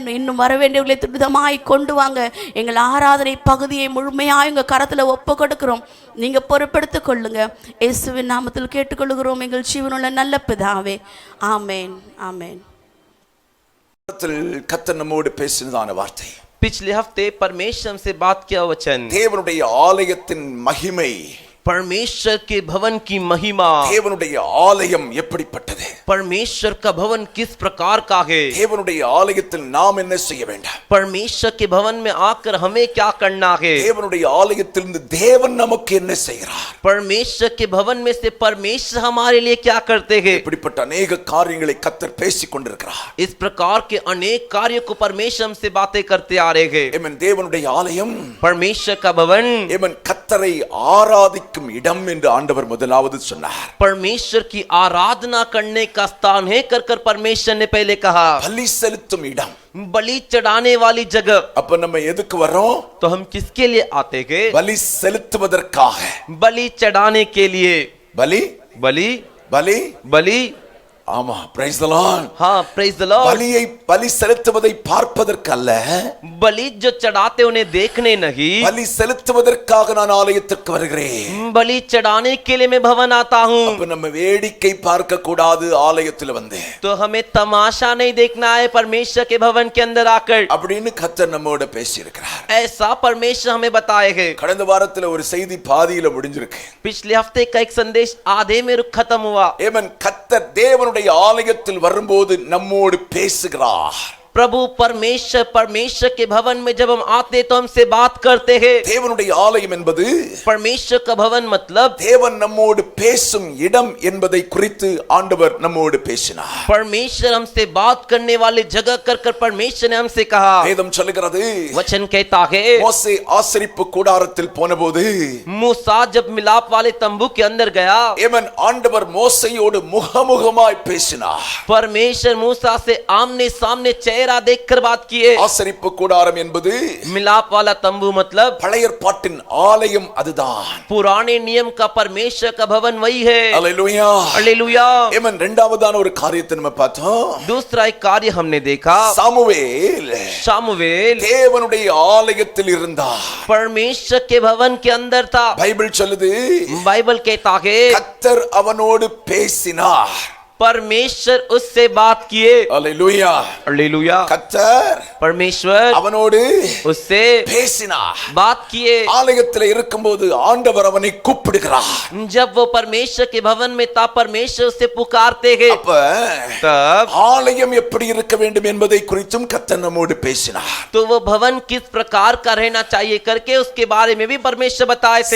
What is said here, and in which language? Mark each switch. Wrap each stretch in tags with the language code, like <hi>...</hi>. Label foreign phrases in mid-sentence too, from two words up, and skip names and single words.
<ta>இன்னும் வர வேண்டியவர்களை துரிதமாய் கொண்டு வாங்க. எங்கள் ஆராதனை பகுதியை முழுமையாய் உங்கள் கரத்தில் ஒப்பு கொடுக்கிறோம். நீங்கள் பொறுப்பெடுத்துக் கொள்ளுங்க. இயேசுவின் நாமத்தில் கேட்டுக்கொள்கிறோம் எங்கள் ஜீவனுள்ள நல்ல பிதாவே. ஆமென். ஆமென். கர்த்தர் நம்மோடு பேசினதான வார்த்தை,</ta> <hi>पिछले हफ्ते परमेश्वर से बात किया वचन,</hi> <ta>தேவனுடைய ஆலயத்தின் மகிமை,</ta> <hi>परमेश्वर के भवन की महिमा,</hi> <ta>தேவனுடைய ஆலயம் எப்படிப்பட்டது,</ta> <hi>परमेश्वर का भवन किस प्रकार का है,</hi> <ta>தேவனுடைய ஆலயத்தில் நாம் என்ன செய்ய வேண்டும்,</ta> <hi>परमेश्वर के भवन में आकर हमें क्या करना है,</hi> <ta>தேவனுடைய ஆலயத்திலிருந்து தேவன் நமக்கு என்ன செய்கிறார்,</ta> <hi>परमेश्वर के भवन में से परमेश्वर हमारे लिए क्या करते हैं।</hi> <ta>இப்படிப்பட்ட अनेक காரியங்களை கர்த்தர் பேசிக் கொண்டிருக்கிறார்.</ta> <hi>इस प्रकार के अनेक कार्यों को परमेश्वर हमसे बातें करते आ रहे हैं।</hi> <ta>ஆமென். தேவனுடைய ஆலயம்,</ta> <hi>परमेश्वर का भवन,</hi> <ta>ஆமென், கர்த்தரை ஆராதிக்கும் இடம் என்று ஆண்டவர் முதலாவது சொன்னார்.</ta> <hi>परमेश्वर की आराधना करने का स्थान है कर कर परमेश्वर ने पहले कहा।</hi> <ta>பலி செலுத்தும் இடம்.</ta> <hi>बलि चढ़ाने वाली जगह।</hi> <ta>அப்ப நம்ம எதுக்கு வரோம்?</ta> <hi>तो हम किसके लिए आते हैं?</hi> <ta>பலி செலுத்துவதற்காக.</ta> <hi>बलि चढ़ाने के लिए।</hi> <ta>பலி</ta> <hi>बलि</hi> <ta>பலி</ta> <hi>बलि</hi> <ta>ஆமா,</ta> <en>praise the Lord.</en> <hi>हाँ,</hi> <en>praise the Lord.</en> <ta>பலியை பலி செலுத்துவதை பார்ப்பதற்கு அல்ல,</ta> <hi>बलि जो चढ़ाते उन्हें देखने नहीं,</hi> <ta>பலி செலுத்துவதற்காக நான் ஆலயத்திற்கு வருகிறேன்.</ta> <hi>बलि चढ़ाने के लिए मैं भवन आता हूँ।</hi> <ta>அப்ப நம்ம வேடிக்கை பார்க்க கூடாது. ஆலயத்தில் வந்து</ta> <hi>तो हमें तमाशा नहीं देखना है परमेश्वर के भवन के अंदर आकर,</hi> <ta>அப்படின்னு கர்த்தர் நம்மோட பேசி இருக்கிறார்.</ta> <hi>ऐसा परमेश्वर हमें बताए हैं।</hi> <ta>கடந்த வாரத்துல ஒரு செய்தி பாதியில முடிஞ்சிருக்கு.</ta> <hi>पिछले हफ्ते का एक संदेश आधे में खत्म हुआ।</hi> <ta>ஆமென். கர்த்தர் தேவனுடைய ஆலயத்தில் வரும்போது நம்மோடு பேசுகிறார்.</ta> <hi>प्रभु परमेश्वर के भवन में जब हम आते तो हमसे बात करते हैं।</hi> <ta>தேவனுடைய ஆலயம் என்பது</ta> <hi>परमेश्वर का भवन मतलब</hi> <ta>தேவன் நம்மோடு பேசும் இடம் என்பதை குறித்து ஆண்டவர் நம்மோடு பேசினார்.</ta> <hi>परमेश्वर हमसे बात करने वाले जगह कर कर परमेश्वर ने हमसे कहा।</hi> <ta>வேதம் சொல்லுகிறது,</ta> <hi>वचन कहता है,</hi> <ta>மோசே ஆசரிப்பு கூடாரத்தில் போனபோது</ta> <hi>मूसा जब मिलाप वाले तंबू के अंदर गया,</hi> <ta>ஆமென், ஆண்டவர் மோசேயோடு முகமுகமாய் பேசினார்.</ta> <hi>परमेश्वर मूसा से आमने सामने चेहरा देखकर बात किए।</hi> <ta>ஆசரிப்பு கூடாரம் என்பது</ta> <hi>मिलाप वाला तंबू मतलब</hi> <ta>பழைய ஏற்பாட்டின் ஆலயம் அதுதான்.</ta> <hi>पुराने नियम का परमेश्वर का भवन वही है।</hi> <ta>அல்லேலூயா.</ta> <hi>हालेलुया।</hi> <ta>ஆமென். இரண்டாவதான ஒரு காரியத்தை நம்ம பார்த்தோம்.</ta> <hi>दूसरा एक कार्य हमने देखा,</hi> <ta>சாமுவேல்</ta> <hi>शामुवेल</hi> <ta>தேவனுடைய ஆலயத்தில் இருந்தார்.</ta> <hi>परमेश्वर के भवन के अंदर था।</hi> <ta>பைபிள் சொல்லுது,</ta> <hi>बाइबल कहता है</hi> <ta>கர்த்தர் அவனோடு பேசினார்.</ta> <hi>परमेश्वर उससे बात किए।</hi> <ta>அல்லேலூயா.</ta> <hi>हालेलुया।</hi> <ta>கர்த்தர்</ta> <hi>परमेश्वर</hi> <ta>அவனோடு</ta> <hi>उससे</hi> <ta>பேசினார்.</ta> <hi>बात किए।</hi> <ta>ஆலயத்தில் இருக்கும்போது ஆண்டவர் அவனை கூப்பிடுகிறார்.</ta> <hi>जब वो परमेश्वर के भवन में था, परमेश्वर उससे पुकारते हैं।</hi> <ta>அப்ப</ta> <hi>तब</hi> <ta>ஆலயம் எப்படி இருக்க வேண்டும் என்பதை குறித்தும் கர்த்தர் நம்மோடு பேசினார்.</ta> <hi>तो वो भवन किस प्रकार का रहना चाहिए करके उसके बारे में भी परमेश्वर बताए थे।</hi>